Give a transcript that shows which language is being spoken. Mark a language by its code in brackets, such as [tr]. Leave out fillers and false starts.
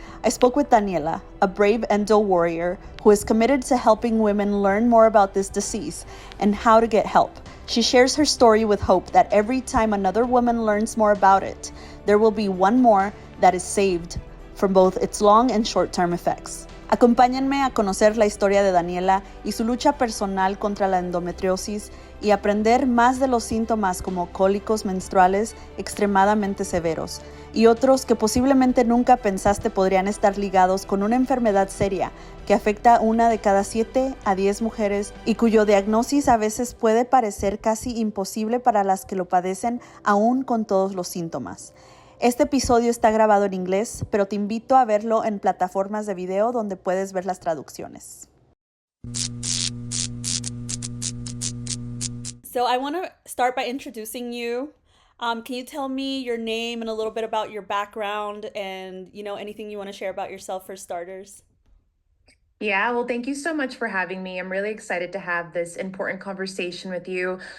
[en] I spoke with Daniela, a brave endo warrior who is committed to helping women learn more about this disease and how to get help. She shares her story with hope that every time another woman learns more about it, there will be one more that is saved from both its long and short-term effects. [es] Acompáñenme a conocer la historia de Daniela y su lucha personal contra la endometriosis y aprender más de los síntomas como cólicos menstruales extremadamente severos y otros que posiblemente nunca pensaste podrían estar ligados con una enfermedad seria que afecta a 1 de cada 7 a 10 mujeres y cuyo diagnóstico a veces puede parecer casi imposible para las que lo padecen aún con todos los síntomas. Este episodio está grabado en inglés, pero te invito a verlo en plataformas de video donde puedes ver las traducciones. [en] So I want to start by introducing you. Can you tell me your name and a little bit about your background and, anything you want to share about yourself for starters? Yeah, well, thank you so much for having me. I'm really excited to have this important conversation with you.